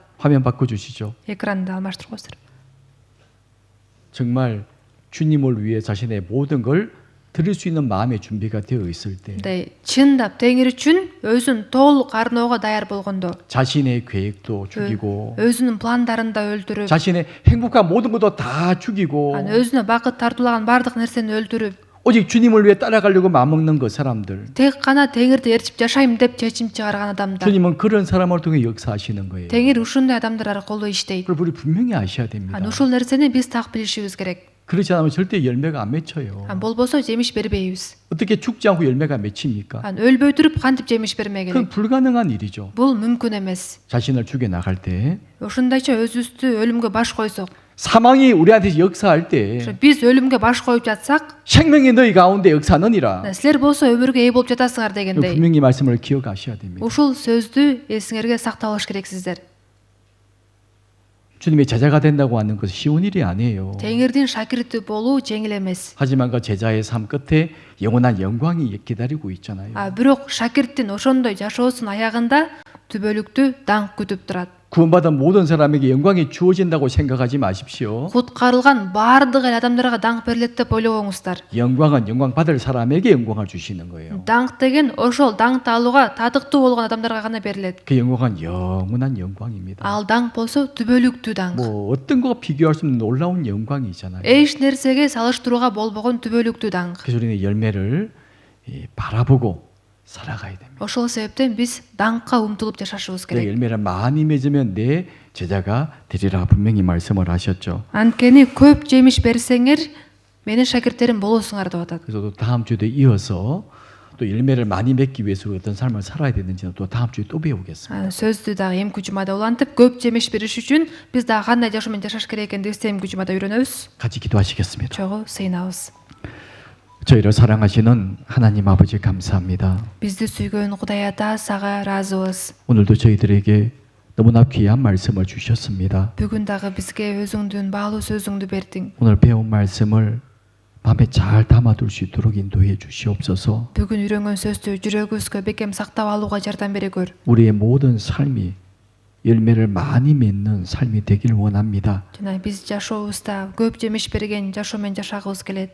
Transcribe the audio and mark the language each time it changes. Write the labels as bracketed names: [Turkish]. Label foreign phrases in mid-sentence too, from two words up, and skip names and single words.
[Korean] 화면 바꿔주시죠. [Kyrgyz] экранды алмаштырып коесуздар. [Korean] 정말 주님을 위해 자신의 모든 걸 드릴 수 있는 마음의 준비가 되어 있을 때 [Kyrgyz] мындай чындап теңир үчүн өзүн толук арноого даяр болгондо, [Korean] 자신의 계획도 죽이고 [Kyrgyz] өзүнүн пландарын да өлтүрүп, [Korean] 자신의 행복한 모든 것도 다 죽이고 [Kyrgyz] өзүнө бакыт тартуулаган бардык нерсени өлтүрүп, [Korean] 오직 주님을 위해 따라가려고 마음먹는 그 사람들 [Kyrgyz] тек гана теңирди ээрчип жашайм деп чечим чыгарган адамдар. [Korean] 주님은 그런 사람을 통해 역사하시는 거예요. [Kyrgyz] теңир ушундай адамдар аркылуу иштейт. [Korean] 그걸 우리 분명히 아셔야 됩니다. [Kyrgyz] ушул нерсени биз так билишибиз керек. [Korean] 그렇지 않으면 절대 열매가 안 맺혀요. [Kyrgyz] болбосо жемиш бербейбиз. [Korean] 어떻게 죽지 않고 열매가 맺힙니까? [Kyrgyz] өлбөй туруп кантип жемиш бермек [Korean] 그건 [Kyrgyz] элек? [Korean] 불가능한 일이죠. [Kyrgyz] бул мүмкүн эмес. [Korean] 자신을 죽여 나갈 때 [Kyrgyz] ушундайча өзүбүздү өлүмгө баш койсок, [Korean] 사망이 우리한테 역사할 때 [Kyrgyz] биз өлүмгө баш коюп жатсак, [Korean] 생명이 너희 가운데 역사하느니라. [Kyrgyz] силер болсо өмүргө ээ болуп жатасыңар дегендей. [Korean] 분명히 말씀을 기억하셔야 됩니다. [Kyrgyz] ушул сөздү эсиңерге сактап алыш керексиздер. [Korean] 주님의 제자가 된다고 하는 것은 쉬운 일이 아니에요. [Kyrgyz] теңирдин шакирти болуу жеңил эмес. [Korean] 하지만 그 제자의 삶 끝에 영원한 영광이 기다리고 있잖아요. [Kyrgyz] бирок шакирттин ошондой жашоосунун аягында түбөлүктүү даңк күтүп турат. [Korean] 구원받은 모든 사람에게 영광이 주어진다고 생각하지 마십시오. [Kyrgyz] куткарылган баардык эл адамдарга даңк берилет деп ойлобоңуздар. [Korean] 영광은 영광 받을 사람에게 영광을 주시는 거예요. [Kyrgyz] Даңк деген ошол даңкты алууга татыктуу болгон адамдарга гана берилет. [Korean] 그 영광은 영원한 영광입니다. [Kyrgyz] Ал даңк болсо түбөлүктүү даңк. [Korean] 뭐 어떤 거 비교할 수 없는 놀라운 영광이잖아요. [Kyrgyz] Эч нерсеге салыштырууга болбогон түбөлүктүү даңк. [Korean] 그래서 우리는 열매를 바라보고 살아가야 됩니다. [Kyrgyz] Ошол себептен биз даңкка умтулуп жашашыбыз [Korean] 내 [Kyrgyz] керек. [Korean] 열매를 많이 맺으면 내 제자가 되리라 분명히 말씀을 하셨죠. [Kyrgyz] Анткени көп жемиш берсеңер, менин шакирттерим болосуңар деп атат. [Korean] 그래서 또 다음 주에도 이어서 또 열매를 많이 맺기 위해서 어떤 삶을 살아야 되는지는 또 다음 주에 또 배우겠습니다. [Kyrgyz] Сөздү дагы эмки жумада улантып, көп жемиш бериш үчүн биз дагы кандай жашоо менен жашаш керек экендигибизди эмки жумада үйрөнөбүз. [Korean] 같이 기도하시겠습니다. [Kyrgyz] Чогуу сыйынабыз. [Korean] 저희를 사랑하시는 하나님 아버지 감사합니다. [Kyrgyz] Бизди сүйгөн Кудай Ата сага ыраазыбыз. [Korean] 오늘도 저희들에게 너무나 귀한 말씀을 주셨습니다. [Kyrgyz] Бүгүн дагы бизге өзүңдүн баалуу сөзүңдү бердиң. [Korean] 오늘 배운 말씀을 마음에 잘 담아둘 수 있도록 인도해 주시옵소서. [Kyrgyz] Бүгүн үйрөнгөн сөздү жүрөгүбүзгө бекем сактап алууга жардам бере көр. [Korean] 우리의 모든 삶이 열매를 많이 맺는 삶이 되길 원합니다. [Kyrgyz] Жана биз жашообузда көп жемиш берген жашоо менен жашагыбыз келет.